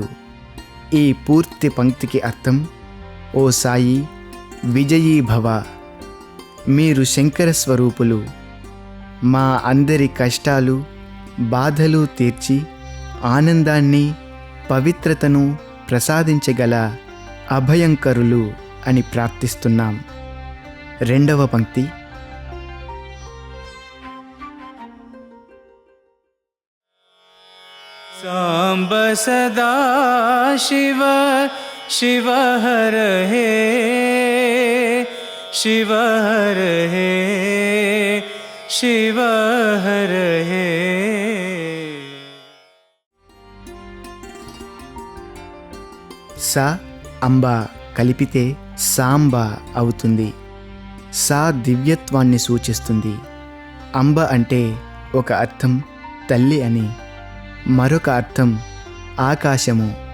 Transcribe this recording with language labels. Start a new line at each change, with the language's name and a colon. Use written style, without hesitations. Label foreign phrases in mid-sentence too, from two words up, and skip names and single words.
Telugu: ఈ పూర్తి పంక్తికి అర్థం, ఓ సాయి విజయీ భవ, మీరు శంకర స్వరూపులు. మా అందరి కష్టాలు, బాధలు తీర్చి ఆనందాన్ని, పవిత్రతను ప్రసాదించగల అభయంకరులు అని ప్రార్థిస్తున్నాం. రెండవ పంక్తి.
Sanskrit: साम्ब सदा शिव शिव हर हे शिव हर हे शिव हर हे.
Telugu: సా అంబ కలిపితే సాంబ అవుతుంది. సా దివ్యత్వాన్ని సూచిస్తుంది. అంబ అంటే ఒక అర్థం తల్లి అని, మరొక అర్థం ఆకాశము.